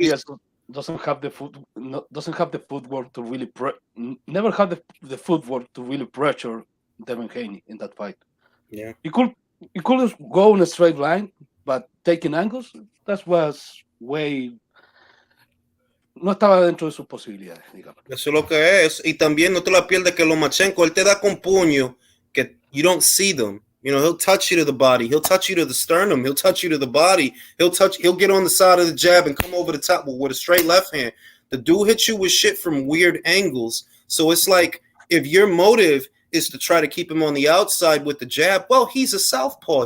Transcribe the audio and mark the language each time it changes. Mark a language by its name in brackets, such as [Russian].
[English] Diaz doesn't have the footwork to really never had the footwork to really pressure Devin Haney in that fight. Yeah. He could go in a straight line, but taking angles, that was way. [Spanish] No estaba dentro de sus posibilidades, digamos. Eso es lo que es. Y también no te la pierdes que Lomachenko, él te da con puño que [English] you don't see them. You know, he'll touch you to the body. He'll touch you to the sternum. He'll touch you to the body. He'll get on the side of the jab and come over the top with a straight left hand. The dude hits you with shit from weird angles. So it's like, if your motive is to try to keep him on the outside with the jab, well, he's a southpaw.